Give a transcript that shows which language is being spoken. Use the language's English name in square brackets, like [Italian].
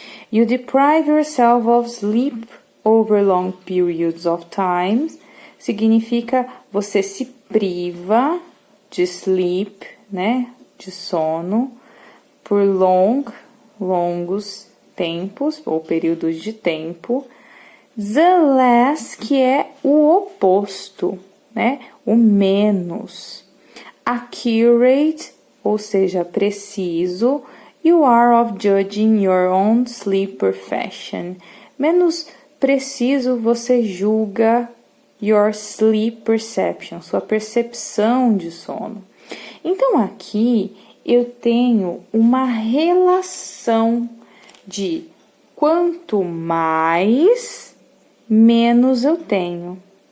[English] You deprive yourself of sleep over long periods of time [Portuguese] significa você se priva de sleep, né, de sono, por longos tempos ou períodos de tempo. The less, que é o oposto, né, o menos. Accurate, ou seja, preciso. [English] You are of judging your own sleep perfection. [Portuguese] Menos preciso, você julga [English] your sleep perception, [Portuguese] sua percepção de sono. Então, aqui eu tenho uma relação de quanto mais, menos eu tenho.